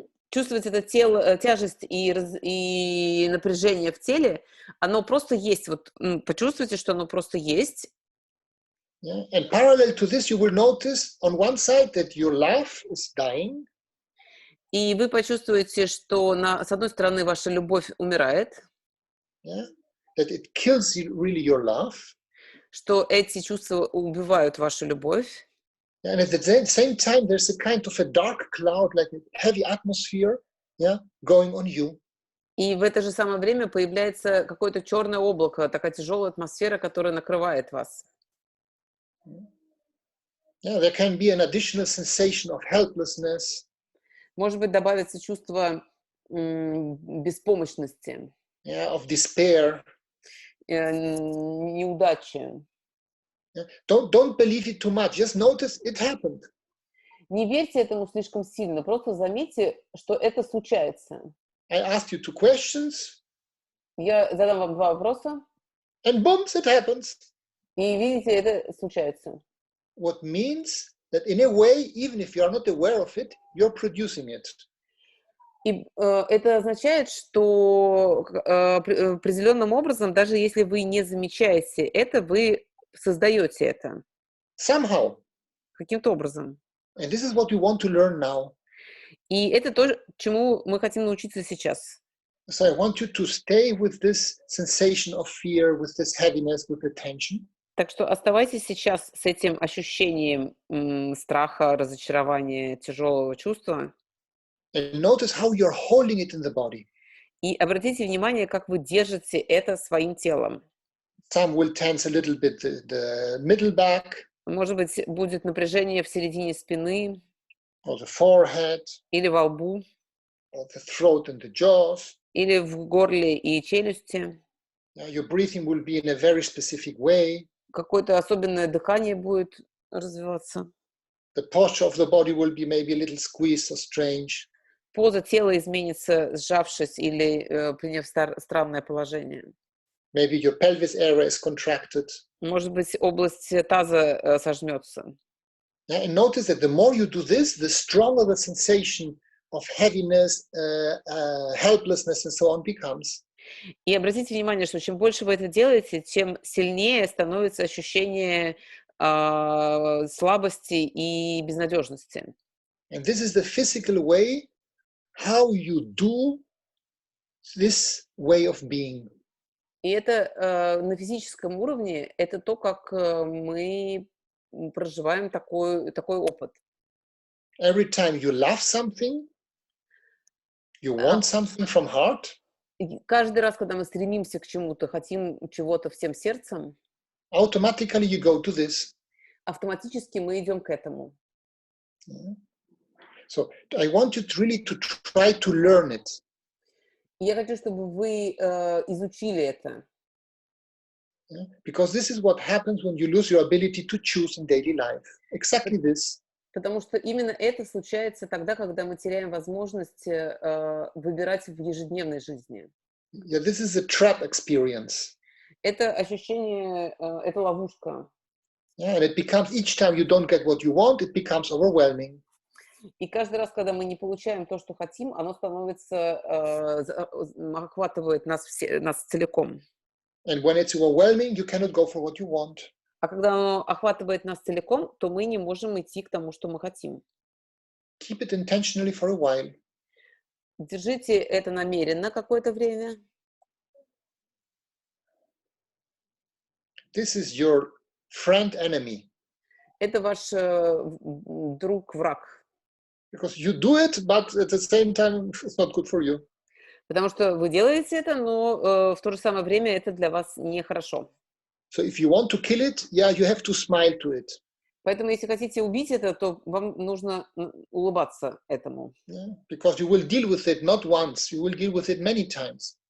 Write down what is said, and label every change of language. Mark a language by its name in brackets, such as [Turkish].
[Russian] Чувствовать это тело, тяжесть и напряжение в теле, оно просто есть. Вот почувствуйте, что оно просто есть. [English] Yeah. And parallel to this, you will notice on one side that your love is dying. [Russian] И вы почувствуете, что с одной стороны ваша любовь умирает. [English] Yeah. That it kills really your love. [Russian] Что эти чувства убивают вашу любовь. [English] And at the same time, there's a kind of a dark cloud, like a heavy atmosphere, yeah, going on you. [Russian] И в это же самое время появляется какое-то черное облако, такая тяжелая атмосфера, которая накрывает вас. [English] Yeah, there can be an additional sensation of helplessness. [Russian] Может быть, добавится чувство беспомощности, [English] Yeah, of despair. [Russian] неудачи. [English] Yeah. Don't believe it too much. Just notice it happened. [Russian] Не верьте этому слишком сильно, просто заметьте, что это случается. [English] I asked you 2 questions, [Russian] Я задам вам 2 вопроса, [English] and boom, it happens. [Russian] и видите, это случается. [English] What means that in a way, even if you are not aware of it, you're producing it. [Russian] И это означает, что определенным образом, даже если вы не замечаете это, вы создаете это [English] Somehow. [Russian] каким-то образом. [English] And this is what we want to learn now. [Russian] И это то, чему мы хотим научиться сейчас. [English] So I want you to stay with this sensation of fear, with this heaviness, with the tension. [Russian] Так что оставайтесь сейчас с этим ощущением страха, разочарования, тяжелого чувства. [English] And notice how you're holding it in the body. [Russian] И обратите внимание, как вы держите это своим телом. [English] Some will tense a little bit the middle back. [Russian] Может быть, будет напряжение в середине спины, [English] Or the forehead, [Russian] или во лбу, [English] or the throat and the jaws. [Russian] или в горле и челюсти. [English] Your breathing will be in a very specific way. [Russian] Какое-то особенное дыхание будет развиваться. [English] The posture of the body will be maybe a little squeezed or strange. [Russian] Поза тела изменится, сжавшись или приняв странное положение. [English] Maybe your pelvis area is contracted. [Russian] Может быть, область таза сожмется. [English] And notice that the more you do this, the stronger the sensation of heaviness, helplessness, and so on becomes. [Russian] И обратите внимание, что чем больше вы это делаете, тем сильнее становится ощущение слабости и безнадежности. [English] And this is the physical way how you do this way of being. [Russian] И это на физическом уровне, это то, как мы проживаем такой опыт. [English] Every time you love something, you want something from heart. [Russian] И каждый раз, когда мы стремимся к чему-то, хотим чего-то всем сердцем, [English] Automatically you go to this. [Russian] автоматически мы идем к этому. [English] So I want you to really to try to learn it. [Russian] Я хочу, чтобы вы изучили это. [English] Because this is what happens when you lose your ability to choose in daily life. Exactly this. [Russian] Потому что именно это случается тогда, когда мы теряем возможность выбирать в ежедневной жизни. [English] Yeah, this is a trap experience. [Russian] Это ощущение, это ловушка. [English] Yeah, and it becomes, each time you don't get what you want, it becomes overwhelming. [Russian] И каждый раз, когда мы не получаем то, что хотим, оно становится, охватывает нас целиком. [English] And when it's overwhelming, you cannot go for what you want. [Russian] А когда оно охватывает нас целиком, то мы не можем идти к тому, что мы хотим. [English] Keep it intentionally for a while. [Russian] Держите это намеренно какое-то время. [English] This is your friend-enemy. [Russian] Это ваш друг-враг. [English] Because you do it, but at the same time, it's not good for you. [Russian] Потому что вы делаете это, но в то же самое время это для вас нехорошо. [English] So if you want to kill it, yeah, you have to smile to it. [Russian] Поэтому, если хотите убить это, то вам нужно улыбаться этому. [English] Yeah? Because you will deal with it not once, you will deal with it many times.